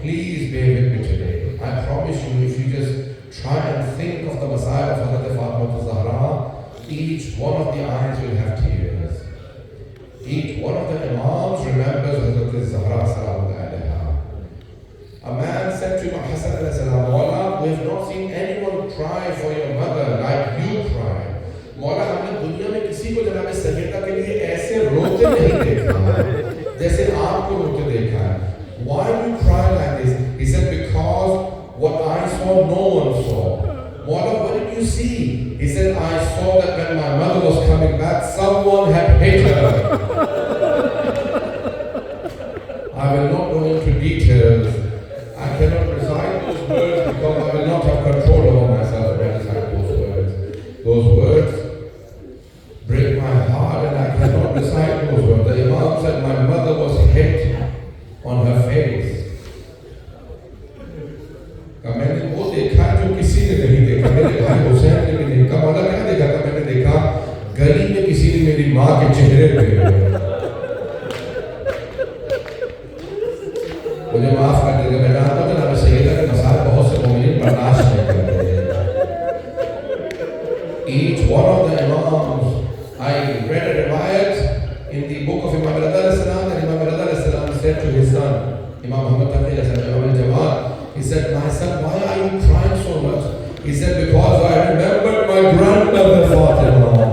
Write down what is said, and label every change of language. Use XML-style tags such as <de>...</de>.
<en>Please bear with me today. I promise you, if you just try and think of the Messiah of Hazrat Fatima Zahra, each one of the eyes will have tears. Each one of the Imams remembers Hazrat Zahra salam alayha. A man said to Imam Hassan alayhi salam, Mawla, we have not seen anyone cry for your mother like you cry.</en> <hi>Mawla, हमने दुनिया में किसी को जनाब सैयदा के लिए ऐसे रोते नहीं देखा जैसे आपको रोते देखा है.</hi> <en>Why do you cry like this? He said, because what I saw, no one saw. Mawla, what did you see? He said, I saw that when my mother was coming back, someone had hit her. I will not go into details. I cannot recite those words because I will not have control over myself when I recite those words. Those words break my heart and I cannot recite those words. The Imam said my mother was hit on her face.</en> <hi>मैंने वो देखा जो किसी ने नहीं देखा. मेरे भाई हुसैन ने भी नहीं देखा. मौला क्या देखा था? मैंने देखा गली में किसी ने मेरी माँ के चेहरे पे. मुझे माफ कर दीजिएगा. मैं जानता हूँ जनाब सैयदा के मसाइल बहुत से मोमिनीन बर्दाश्त नहीं करते.</hi> <en>Each one of the Imams, I read a riwayat in the book of Imam Rida alayhi salam, that Imam Rida alayhi salam said to his son, Imam Muhammad Taqi alayhi salam, Imam al-Jawad, he said, my son, why are you crying so much? He said, because I remembered my grandmother Fatima.</en>